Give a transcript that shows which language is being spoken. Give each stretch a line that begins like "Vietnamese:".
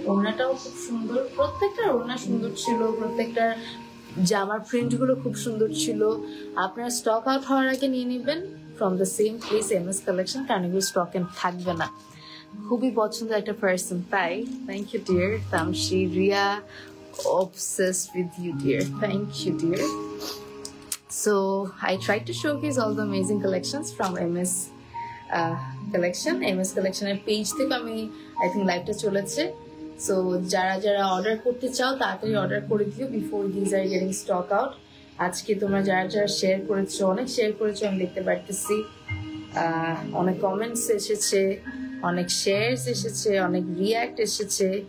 Bangla: ওড়নাটাও খুব সুন্দর, প্রত্যেকটার ওড়না সুন্দর ছিল, প্রত্যেকটার জামার প্রিন্ট গুলো খুব সুন্দর ছিল। আপনারা স্টক আউট হওয়ার আগে নিয়ে নেবেন
English: from the same place,
Bangla: MS collection, কারণ এগুলো স্টক থাকবে না। খুবই পছন্দের একটা পার্সন, তাই
English: Thank you dear. তামশি, Riya, obsessed with you dear, thank you dear. So I tried to showcase all the amazing collections from MS Collection.
Bangla: MS Collection এর page থেকে আমি I think লাইভটা চলেছে। সো যারা যারা অর্ডার করতে চাও তাড়াতাড়ি অর্ডার করে দিও
English: Before this are getting stock out.
Bangla: আজকে তোমরা যারা যারা শেয়ার করেছো, অনেক শেয়ার করেছো আমি দেখতে পারতেছি। অনেক কমেন্টস এসেছে, অনেক শেয়ারস এসেছে, অনেক রিঅ্যাক্ট এসেছে।